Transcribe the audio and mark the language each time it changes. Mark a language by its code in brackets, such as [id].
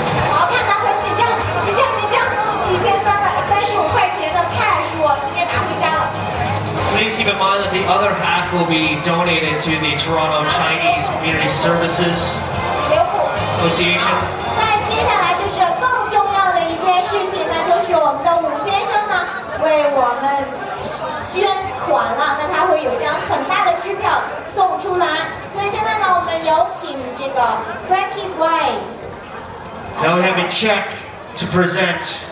[zh] 好，看他很紧张，1335块钱的 cash 我今天拿回家了。 [en] Please keep in mind that the other half will be donated to the Toronto Chinese Community Services Association. [zh] 那接下来就是更重要的一件事情，那就是我们的伍先生呢为我们捐款了，那他会有一张很大的支票送出来。所以现在呢，我们有请这个 Frankie White. [en] Now we have a check to present.